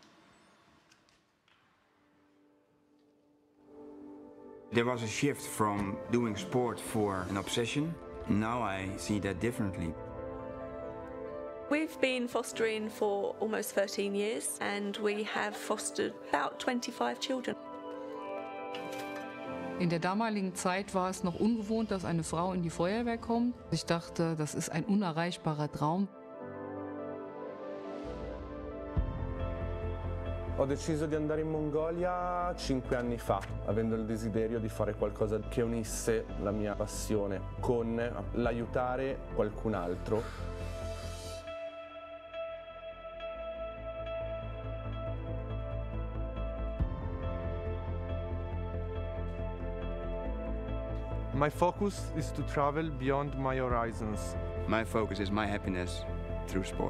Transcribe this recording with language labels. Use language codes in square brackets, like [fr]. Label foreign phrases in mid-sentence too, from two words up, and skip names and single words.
[en] There was a shift from doing sport for an obsession. Now I see that differently. We've been fostering for almost 13 years and we have fostered about 25 children. [de] In der damaligen Zeit war es noch ungewohnt, dass eine Frau in die Feuerwehr kommt. Ich dachte, das ist ein unerreichbarer Traum. [it] Ho deciso di andare in Mongolia 5 anni fa, avendo il desiderio di fare qualcosa che unisse la mia passione con l'aiutare qualcun altro. [en] My focus is to travel beyond my horizons. My focus is my happiness through sport.